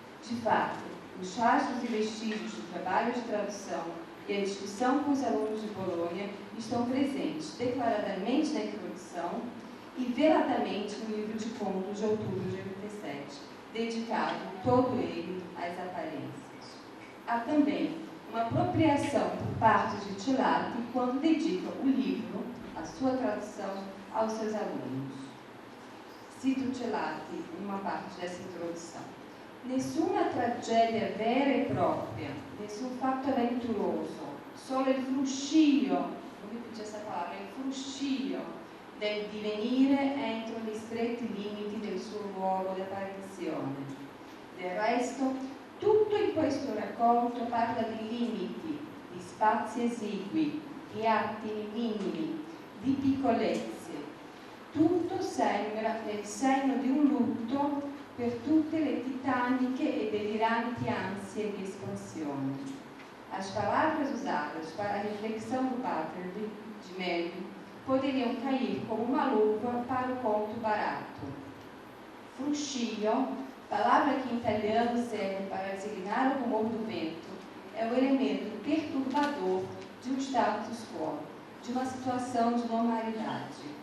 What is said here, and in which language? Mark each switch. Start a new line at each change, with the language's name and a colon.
Portuguese: De fato, os rastros e vestígios do trabalho de tradução e a discussão com os alunos de Bolonha estão presentes declaradamente na introdução e veladamente no livro de contos de outubro de 87, dedicado todo ele às aparências. Há também uma apropriação por parte de Celati quando dedica o livro, a sua tradução, aos seus alunos. Cito Celati em uma parte dessa introdução.
Italian: Nessuna tragedia vera e propria, nessun fatto avventuroso, solo il fruscio,
Portuguese: come dice essa palavra,
Italian: il fruscio del divenire entro gli stretti limiti del suo luogo d'apparizione. Del resto, tutto in questo racconto parla di limiti, di spazi esigui, di attimi minimi, di piccolezze. Tutto sembra nel segno di un lutto per tutte le titaniche e deliranti ansie di espansione.
Portuguese: As palavras usadas para a reflexão do Butterby, de Melville, poderiam cair como uma luva para o conto barato. Fruscio, palavra que em italiano serve para designar o rumor do vento, é o elemento perturbador de um status quo, de uma situação de normalidade.